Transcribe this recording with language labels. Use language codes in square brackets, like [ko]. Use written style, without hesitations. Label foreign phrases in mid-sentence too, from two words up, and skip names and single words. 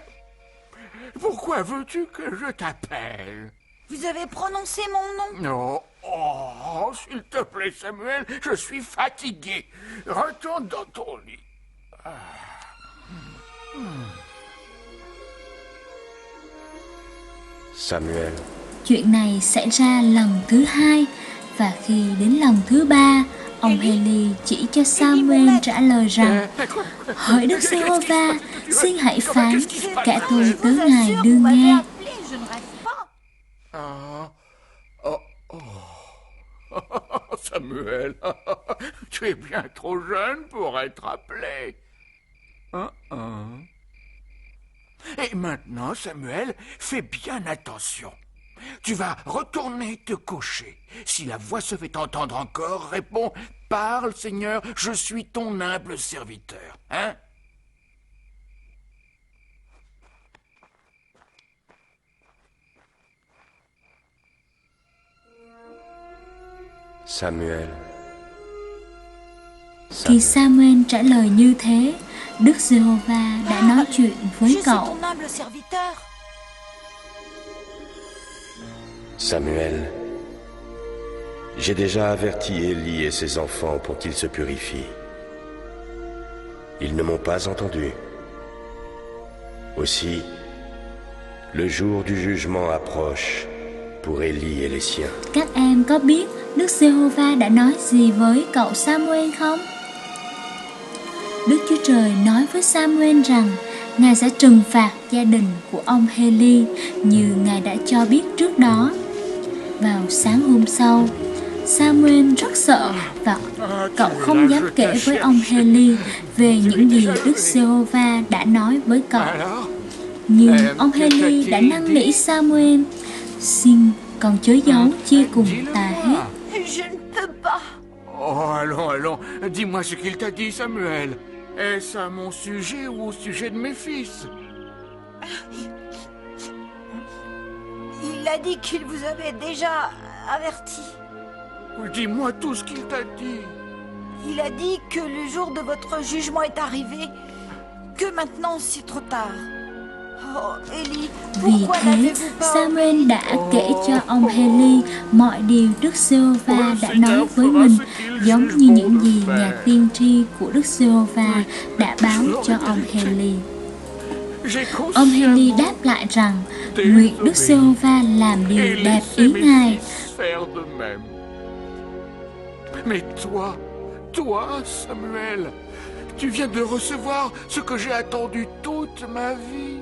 [fr] Pourquoi veux-tu que je t'appelle? Vous avez prononcé mon nom. Non. Oh, s'il te plaît, Samuel, je suis fatigué. Retourne dans ton lit. Samuel. [vi] Chuyện này xảy ra lần thứ hai, và khi đến lần thứ ba, ông Hê-li chỉ cho Samuel trả lời rằng: Hỡi Đức Giê-hô-va, xin hãy phán, kẻ tôi tới Ngài đương nghe. [fr] Samuel, tu es bien trop jeune pour être appelé. Et maintenant, Samuel, fais bien attention. Tu vas retourner te coucher. Si la voix se fait entendre encore, réponds: Parle, Seigneur, je suis ton humble serviteur. Hein? Samuel. [vi] Khi Samuel trả lời như thế, Đức Giê-hô-va đã nói chuyện với [fr] Je suis [vi] cậu. [fr] ton humble serviteur. Samuel, j'ai déjà averti Élie et ses enfants pour qu'ils se purifient. Ils ne m'ont pas entendu. Aussi, le jour du jugement approche pour Élie et les siens. [vi] Các em có biết Đức Giê-hô-va đã nói gì với cậu Samuel không? Đức Chúa Trời nói với Samuel rằng Ngài sẽ trừng phạt gia đình của ông Hê-li như Ngài đã cho biết trước đó. Vào sáng hôm sau, Samuel rất sợ và cậu không dám kể với ông Hê-li về những gì Đức Giê-hô-va đã nói với cậu. Nhưng ông Hê-li đã năn nỉ Samuel: xin con chớ giấu chia cùng ta hết. [fr] Je ne peux pas. Oh, allons, dis-moi ce qu'il t'a dit, Samuel. Est-ce à mon sujet ou au sujet de mes fils? Il a dit qu'il vous avait déjà averti. Dis-moi tout ce qu'il t'a dit. Il a dit que le jour de votre jugement est arrivé, que maintenant c'est trop tard. Oh, Élie, [vi] Vì [fr] pourquoi [vi] thế, [fr] n'avez-vous pas [vi] Samuel đã kể cho ông Hê-li mọi điều Đức Giê-hô-va đã nói với mình, giống như những gì nhà tiên tri của Đức Giê-hô-va đã báo cho ông Hê-li. Ông Hê-li đáp lại rằng nguyện Đức Giê-hô-va làm điều đẹp ý Ngài. [fr] Mais toi, Samuel, tu viens de recevoir ce que j'ai attendu toute ma vie.